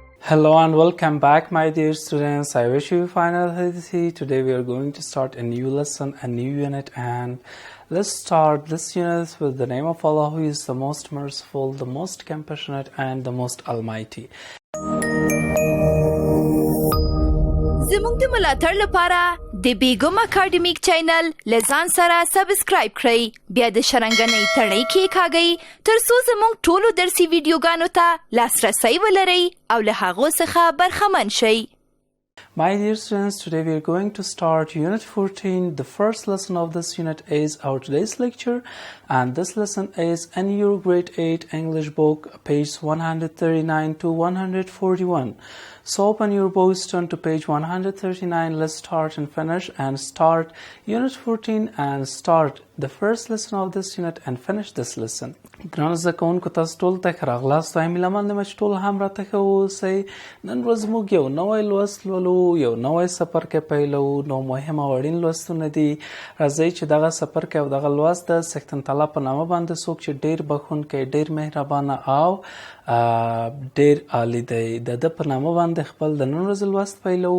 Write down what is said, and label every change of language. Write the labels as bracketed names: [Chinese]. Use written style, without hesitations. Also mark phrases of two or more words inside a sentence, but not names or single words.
[English] Hello and welcome back, my dear students. I wish you find it healthy. Today we are going to start a new lesson, a new unit, and let's start this unit with the name of Allah, who is the most merciful, the most compassionate, and the most almighty. [Pashto] زموږ د ملاتړ لپاره د بیګم اکاډمیک چینل لزان سره سبسکرایب کړئ، بیا د شرنګنۍ تڼۍ کېکاږئ ترڅو زموږ ټولو درسي ویډیوګانو ته لاسرسی ولرئ او له هغو څخه برخمن شئ. [English] My dear students, today we are going to start Unit 14. The first lesson of this unit is our today's lecture, and this lesson is in your grade 8 English book, page 139 to 141. So open your books, turn to page 139. Let's start and finish and start Unit 14 and start the first lesson of this unit and finish this lesson. [Pashto] ګرانو زده کوونکو، تاسو ټولو ته ښه راغلاست. وایم هیله مند یم چې ټول هم راته ښه واوسئ. نن ورځ موږ یو نوی لوست لولو، یو نوی څپرکی پیلوو. نو مهم او اړین لوستونه دي. راځئ چې دغه څپرکی او دغه لوست د سکتن تعالی په نامه باندې څوک چې ډېر بخښونکی، ډېر مهربانه او ډېر عالی دی، د ده په نامه باندې خپل د نن ورځې لوست پیلوو.